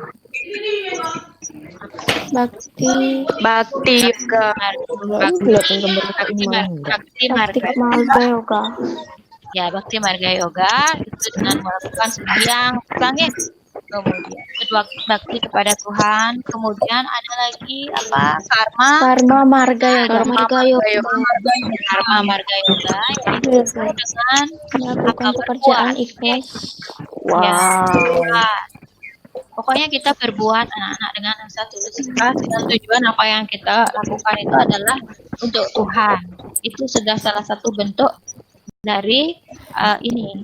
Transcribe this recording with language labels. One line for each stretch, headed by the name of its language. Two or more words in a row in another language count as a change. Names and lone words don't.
Indonesian: Bakti marga yoga. Ya, bakti marga yoga itu dengan melakukan sembahyang, kemudian kedua bakti kepada Tuhan, kemudian ada lagi apa? Karma marga yoga. Karma marga yoga yaitu dengan Melakukan pekerjaan ikhlas. Ya, pokoknya kita berbuat anak-anak dengan rasa tulus ikhlas dan tujuan apa yang kita lakukan itu adalah untuk Tuhan. Itu sudah salah satu bentuk dari ini.